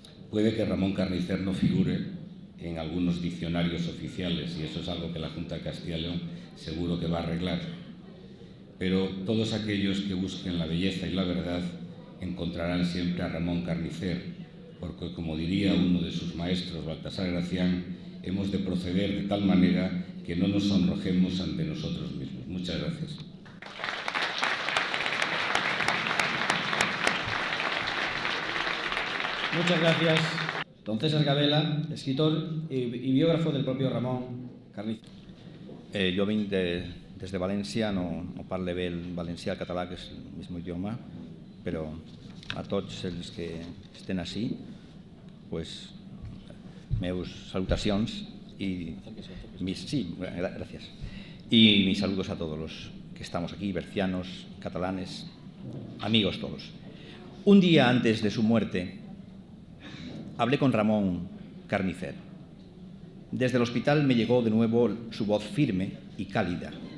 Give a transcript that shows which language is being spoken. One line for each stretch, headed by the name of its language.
Spanish: Puede que Ramón Carnicer no figure en algunos diccionarios oficiales y eso es algo que la Junta de Castilla y León seguro que va a arreglar, pero todos aquellos que busquen la belleza y la verdad encontrarán siempre a Ramón Carnicer, porque, como diría uno de sus maestros, Baltasar Gracián, hemos de proceder de tal manera que no nos sonrojemos ante nosotros mismos. Muchas gracias. Muchas gracias, don César Gabela, escritor y biógrafo del propio Ramón Carnicer.
Catalan: Jo vinc des de València, no parlo bé el valencià, el català, que és
Spanish: el mismo idioma,
Catalan: però a tots els que estem ací, pues, meus salutacions
Spanish: y gracias. Y mis saludos a todos los que estamos aquí, bercianos, catalanes, amigos todos. Un día antes de su muerte, hablé con Ramón Carnicer. Desde el hospital me llegó de nuevo su voz firme y cálida.